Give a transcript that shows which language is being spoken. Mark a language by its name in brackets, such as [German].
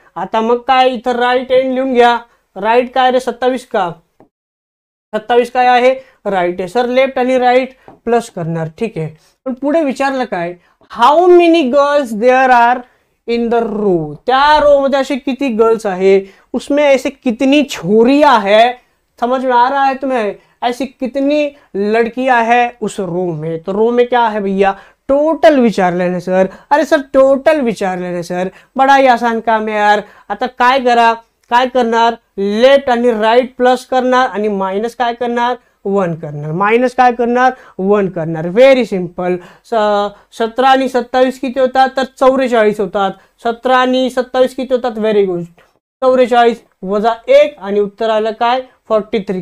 [Marathi] आता मग काय? इथं राईट हँड लिहून घ्या. राईट काय रे? 27 का? 27 काय आहे? राईट आहे. सर लेफ्ट आणि राईट प्लस करणार. ठीक आहे, पण पुढे विचारलं काय? [English] How many girls there are in the row. [Marathi] त्या रो मध्ये असे किती गर्ल्स आहे? [Hindi] उसमें ऐसे कितनी छोरियां है? समझ में आ रहा है तुम्हें? ऐसी कितनी लड़कियां है उस रो में? तो रो में क्या है भैया? टोटल विचार लेने सर. अरे सर टोटल विचार लेने सर, बड़ा ही आसान काम है यार. [Marathi] आता काय करा? काय करणार? लेफ्ट आणि राईट प्लस करणार आणि मायनस काय करणार? 1 करणार. मायनस काय करणार? 1 करणार. Very simple. 17 आणि 27 किती होतात? तर 44 होतात. 17 आणि 27 किती होतात? Very good. 44 वजा 1 आणि उत्तर आलं काय? 43.